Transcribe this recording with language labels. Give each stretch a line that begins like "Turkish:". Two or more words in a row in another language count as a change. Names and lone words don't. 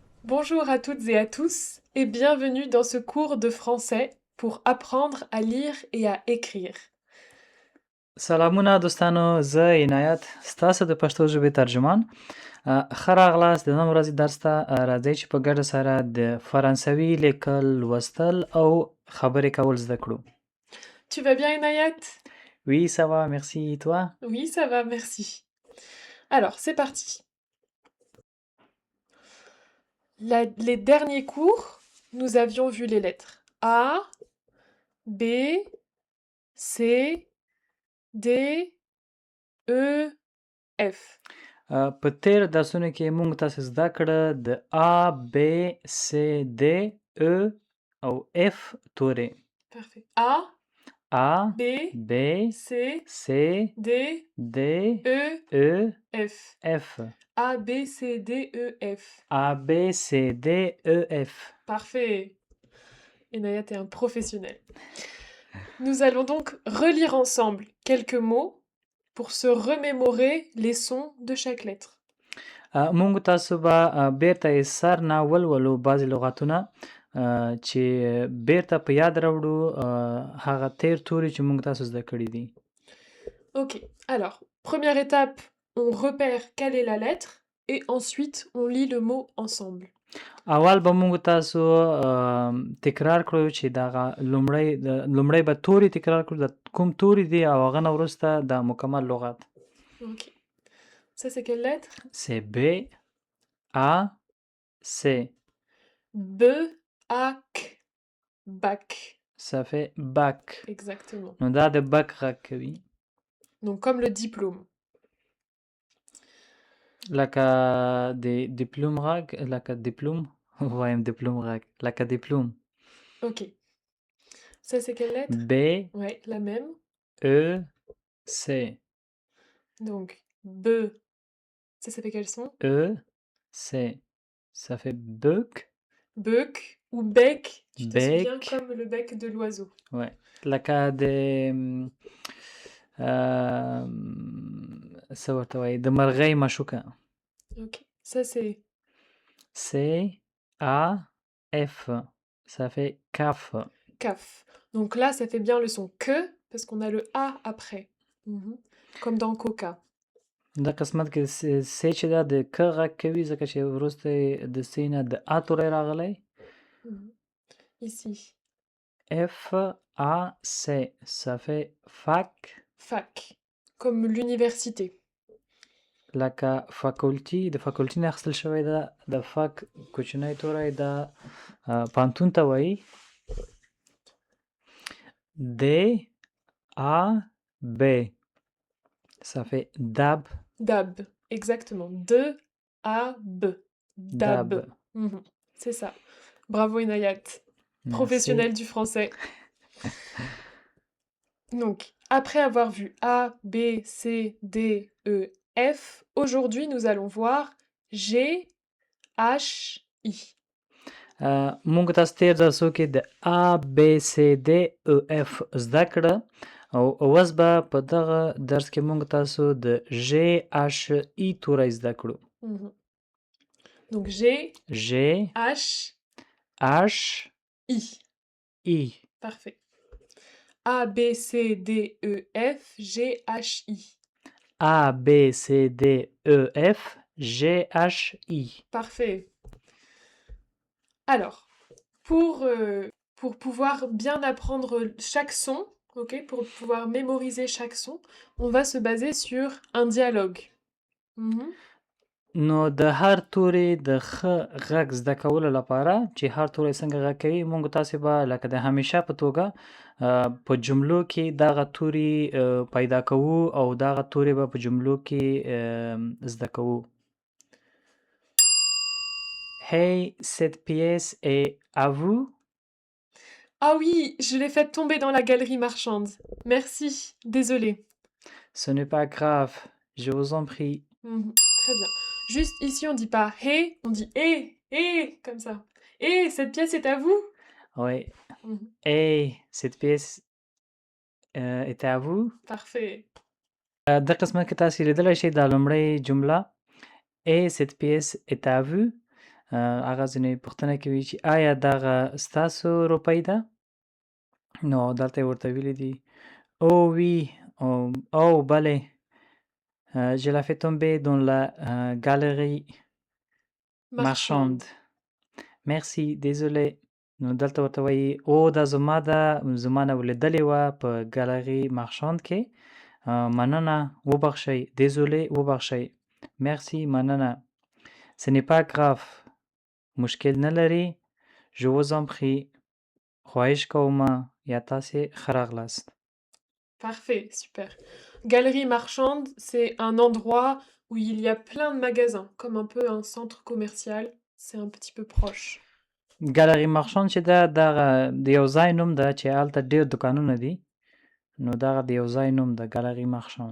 French: Bonjour à toutes et à tous et bienvenue dans ce cours de français pour apprendre à lire et à écrire.
Pashto: سلامونه دوستانو زه عنایت ستاسو د پښتو ژبې ترجمان ښه راغلاست د نن ورځې درس ته راځئ چې په ګډه سره د فرانسوي لیکل لوستل او خبرې کول زده کړو.
French: Tu vas bien, Inayat? Oui, ça va, merci. Toi? Oui, ça va, merci. Alors, c'est parti. Les derniers cours, nous avions vu les lettres A, B, C, D, E, F.
Pashto: په تیر درسونو کې موږ تاسو زده کړه د A, B, C, D, E او F تورې.
French: Parfait. A, A, B, B, C, C, D, D, E, E, F. F. A, B, C, D, E, F. A, B, C, D, E, F. Parfait. Inayat est un professionnel. Nous allons donc relire ensemble quelques mots pour se remémorer les sons de chaque lettre.
Pashto: موږ تاسو به بیرته یې سر نه ولولو بعضې لغاتونه چې بیرته په یاد راوړو هغه تیر توري چې موږ تاسو زده کړي دي.
French: Ok, alors, première étape, on repère quelle est la lettre et ensuite on lit le mot ensemble.
Pashto: اول به موږ تاسو تکرار کړو چې دغه لومړی به توري تکرار کړو د کوم توري دي او هغه نه وروسته د مکمل لغت.
French: Ok. Ça, c'est quelle lettre? C'est B, A, C. B, A, K. Bac. Ça fait bac. Exactement.
Pashto: نو دا د بک غږ کوي.
French: Donc, comme le diplôme.
Pashto: لکه د دیپلوم غږ لکه دیپلوم وایم دیپلوم غږ لکه دیپلوم.
French: Ok. Ça, c'est quelle lettre? B, Ouais, la même. E, C. Donc, B. Ça fait quel son? E, C. Ça fait bec. Bec ou bec, tu te souviens, Bec. comme le bec de l'oiseau. Ouais.
Pashto: لکه د څه ورته وایي د مرغۍ مشوکه.
French: Ok. Ça, c'est C, A, F. Ça fait caf. caf. Donc là, ça fait bien le son que, parce qu'on a le A après. Mhm. Comme dans coca.
Pashto: دا قسمت کې سی چې دا د ک غږ کوي ځکه چې وروسته د سی نه د ا توری راغلی.
French: Mhm. Ici. F, A, C. Ça fait fac. Fac. Comme l'université.
Pashto: لکه فاکولټي د فاکولټي نه اخیستل شوی ده د فاک کوچنی توری دا پانتون ته وایي.
French: D, A, B. Ça fait dab. Dab. Exactement. De, A, B. Dab. Dab. Mhm. C'est ça. Bravo Inayat. Merci. Professionnel du français. Donc, après avoir vu A, B, C, D, E, F, aujourd'hui nous allons voir G, H, I.
Pashto: موږ تاسو تیر درسو کې د A, B, C, D, E, F زده کړه او اوس به په دغه درس کې موږ تاسو د G, H, I توری زده کړو.
French: Mhm. Donc G, G, H, H, I. I. Parfait. A, B, C, D, E, F, G, H, I. A, B, C, D, E, F, G, H, I. Parfait. Alors, pour pouvoir bien apprendre chaque son, ok, pour pouvoir mémoriser chaque son, on va se baser sur un dialogue. Mhm.
Pashto: نو د هر توري د ښه غږ زده کولو لپاره چې هر توری څنګه غږ کوي موږ تاسې به لکه د همیشه په توګه په جملو کې دغه توري پیدا کوو او دغه توري به په جملو کې زده کوو.
French: Hey, cette pièce est à vous? Ah oui, je l'ai fait tomber dans la galerie marchande. Merci, désolée. Ce n'est pas grave, je vous en prie. Mhm. Très bien. Juste ici, on dit pas hey, on dit comme ça. Cette pièce est à vous? Oui. Mhm. Hey, cette pièce est à vous? Parfait.
Pashto: د قسمت کې تاسو لیدلی شئ دا لومړی جمله
French: Et cette pièce est à vous
Pashto: هغه ځینې پوښتنه کوي چې آیا دغه ستاسو روپۍ ده؟ نو دلته یې ورته ویلي دي
French: Oh oui, oh bale, je la fais tomber dans la galerie marchande. Merci, désolé.
Pashto: نو دلته ورته وایي او دا زما ده، زما نه ولیدلې وه په
French: galerie marchande
Pashto: کې. مننه، وبخښئ، désolé، وبخښئ، merci، مننه.
French: Ce n'est pas grave،
Pashto: مشکل نه لري.
French: je vous en prie،
Pashto: خواهش کومه یا تاسې ښه راغلاست.
French: Parfait, super. Galerie marchande, c'est un endroit où il y a plein de magasins, comme un peu un centre commercial. C'est un petit peu proche. galerie marchande
Pashto: چې ده دغه د یو ځای نوم ده چې هلته ډېر دوکانونه دي، نو دغه د یو ځای نوم ده،
French: galerie marchande.